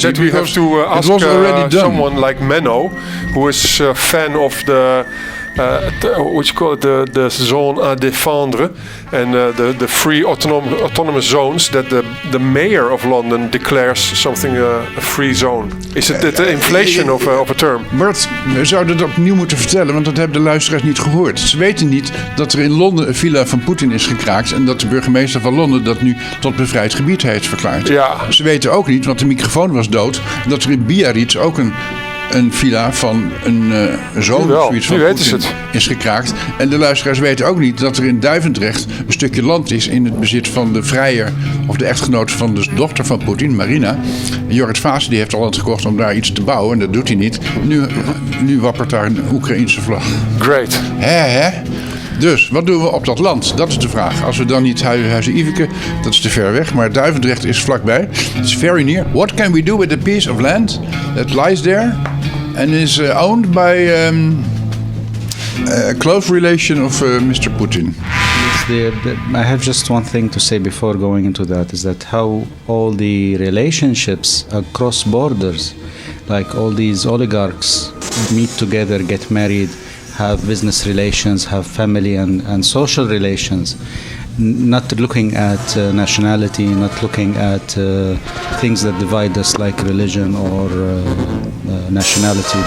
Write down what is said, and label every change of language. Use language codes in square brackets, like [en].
[en] That we have to ask someone like Menno, who is a fan of the... what you call it, the zone à défendre and the free autonomous zones that the mayor of London declares something a free zone. Is it the inflation of a term? [nl] Bart, we zouden dat opnieuw moeten vertellen, want dat hebben de luisteraars niet gehoord. Ze weten niet dat er in Londen een villa van Poetin is gekraakt en dat de burgemeester van Londen dat nu tot bevrijd gebied heeft verklaard. Ja. Ze weten ook niet, want de microfoon was dood, dat er in Biarritz ook een villa van een zoon van Poetin is gekraakt. En de luisteraars weten ook niet dat er in Duivendrecht een stukje land is in het bezit van de vrijer of de echtgenoot van de dochter van Poetin, Marina. En Jorrit Vaassen die heeft al het gekocht om daar iets te bouwen en dat doet hij niet. Nu wappert daar een Oekraïense vlag. [en] Great. [nl] Hè? Dus, wat doen we op dat land? Dat is de vraag. Als we dan niet Huizen Ivicke, dat is te ver weg, maar Duivendrecht is vlakbij. [en] It's very near. What can we do with a piece of land that lies there and is owned by a close relation of Mr. Putin? I have just one thing to say before going into that, is that how all the relationships across borders, like all these oligarchs meet together, get married, have business relations, have family and social relations, not looking at nationality, not looking at things that divide us like religion or nationality.